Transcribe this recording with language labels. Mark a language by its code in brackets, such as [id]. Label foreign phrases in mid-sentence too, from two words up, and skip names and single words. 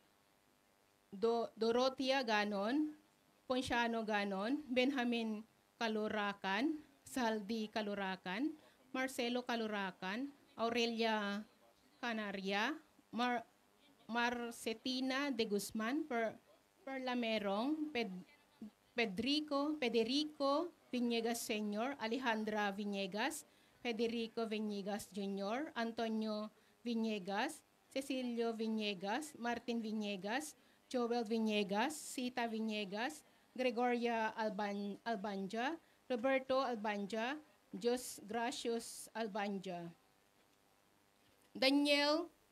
[en] Dorotia Ganon, Ponciano Ganon, Benjamin Caluracan, Saldi Caluracan, Marcelo Caluracan, Aurelia Canaria, Marcetina de Guzman, Perlamerong, Federico Viñegas Sr., Alejandra Viñegas, Federico Viñegas Jr., Antonio Viñegas, Cecilio Viñegas, Martin Viñegas, Joel Viñegas, Sita Viñegas, Gregoria Albanja, Roberto Albanja, Jos Gracios Albanja, Daniel